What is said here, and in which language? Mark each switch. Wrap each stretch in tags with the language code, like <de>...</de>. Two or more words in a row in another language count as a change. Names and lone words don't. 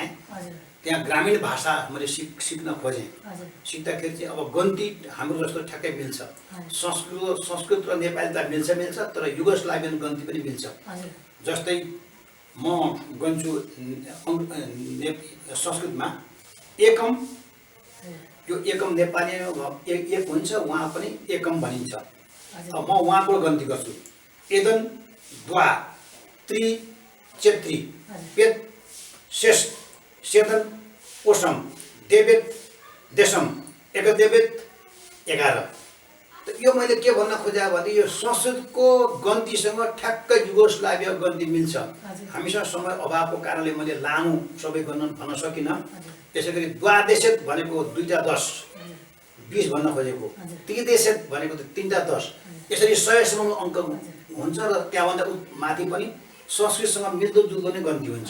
<ne>त्यहाँ ग्रामीण भाषा मैले सिक्न खोजेँ। सिक्दाखेरि चाहिँ अब गन्ती हाम्रो जस्तो ठ्याक्कै मिल्छ। संस्कृत र नेपाली त मिल्छ तर युगोस्लाभियन गन्ती पनि मिल्छ। जस्तै म गन्छु संस्कृतमा एकम, यो एकम नेपाली एक हुन्छ, उहाँ पनि एकम भनिन्छ। अब म उहाँको गन्ती गर्छु</ne> <sr>jedan dva tri četiri pet šest sedam osam devet deset jedanaest 11।</sr> <ne>त यो मैले के भन्न खोजेँ भने यो संस्कृतको गन्तीसँग ठ्याक्कै युगोस्लाभिया गन्ती मिल्छ। हामीसँग समय अभावको कारणले मैले लामो सबै भन्न सकिनँ। त्यसै गरी द्वादेशेत भनेको 2 टा 10 20 भन्न खोजेको, त्रिदेशेत भनेको त 3 टा 10 यसरी 100सम्म अङ्क हुन्छ र त्यहाँभन्दा माथि पनि संस्कृतसँग मिल्दोजुल्दो नै गन्ती हुन्छ।</ne>